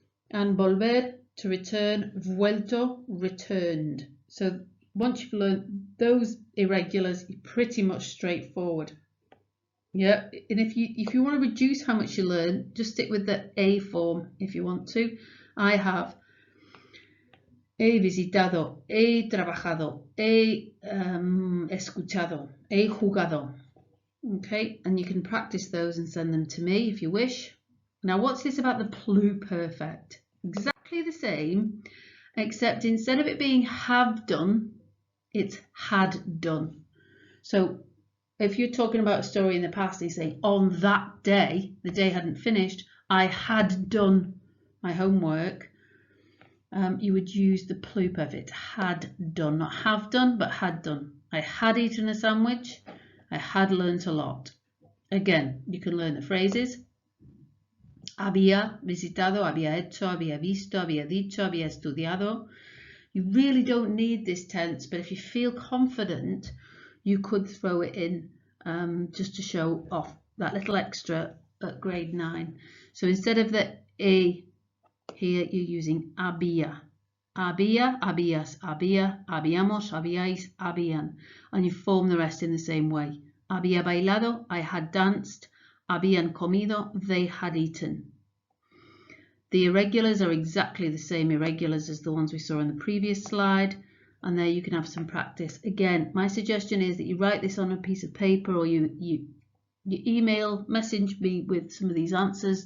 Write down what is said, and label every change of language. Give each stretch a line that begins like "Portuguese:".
English: And volver, to return. Vuelto, returned. So once you've learned those irregulars, you're pretty much straightforward. Yeah, and if you want to reduce how much you learn, just stick with the A form if you want to. I have.
Spanish: He visitado, he trabajado, he escuchado, he jugado.
English: Okay, and you can practice those and send them to me if you wish. Now, what's this about the pluperfect? Exactly the same, except instead of it being have done, it's had done. So if you're talking about a story in the past and you say, on that day, the day hadn't finished, I had done my homework, you would use the pluperfect, had done, not have done, but had done. I had eaten a sandwich, I had learnt a lot. Again, you can learn the phrases.
Spanish: Había visitado, había hecho, había visto, había dicho, había estudiado.
English: You really don't need this tense, but if you feel confident, you could throw it in just to show off that little extra at grade 9. So instead of the A here, you're using había.
Spanish: Había, habías, había, habíamos, habíais, habían.
English: And you form the rest in the same way.
Spanish: Había bailado,
English: I had danced.
Spanish: Habían comido,
English: they had eaten. The irregulars are exactly the same irregulars as the ones we saw in the previous slide, and there you can have some practice. Again, my suggestion is that you write this on a piece of paper, or you email, message me with some of these answers.